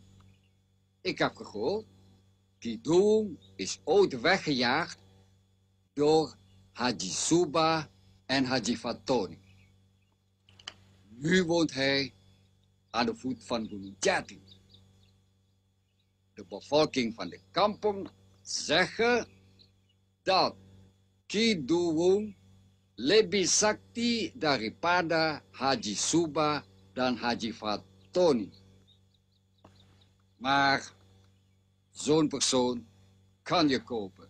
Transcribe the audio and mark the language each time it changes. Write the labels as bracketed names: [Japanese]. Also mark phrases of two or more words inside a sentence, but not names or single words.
[Dutch] Ik heb gehoord, Kidung is ooit weggejaagd door Haji Suba en Haji Fatoni. Nu woont hij aan de voet van Gunung Jati. De bevolking van de kampong zeggen dat Kidung [Indonesian] lebih sakti daripada Haji Suba dan Haji Fatoni. [Dutch] Maar zo'n persoon kan je kopen.